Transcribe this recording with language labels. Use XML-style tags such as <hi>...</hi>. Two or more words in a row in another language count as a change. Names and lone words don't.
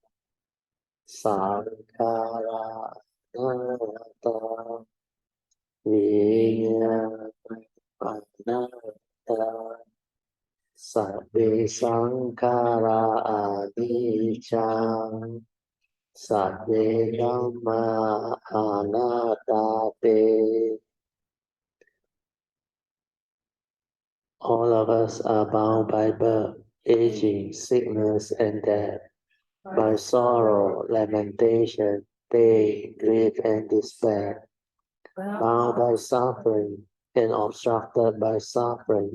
<pi>Sankara anatta, Vinyana anatta, Sabbe Sankara Anicca, Sabbe Dhamma Anatta.</pi> <en>All of us are bound by birth, aging, sickness, and death, by sorrow, lamentation, pain, grief, and despair, bound by suffering and obstructed by suffering.</en>